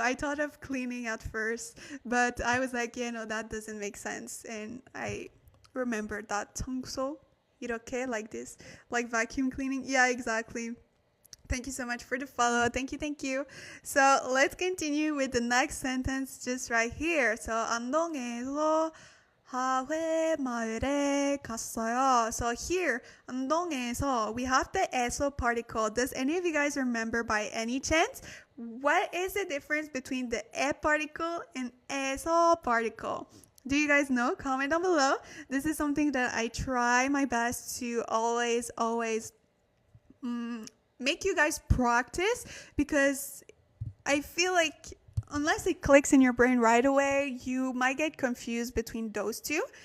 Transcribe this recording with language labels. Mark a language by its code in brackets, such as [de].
[en] I thought of cleaning at first, but I was like, that doesn't make sense. And I remembered that 청소 [ko] 이렇게, [en] like this, like vacuum cleaning. Yeah, exactly. Thank you so much for the follow. Thank you, thank you. So let's continue with the next sentence just right here. So [ko] 안동에서 하회 마을에 갔어요. [en] So here, 안동에서, we have the 에서 particle. Does any of you guys remember by any chance? What is the difference between the 에 particle and 에서 particle? Do you guys know? Comment down below. This is something that I try my best to always make you guys practice, because I feel like unless it clicks in your brain right away, you might get confused between those two.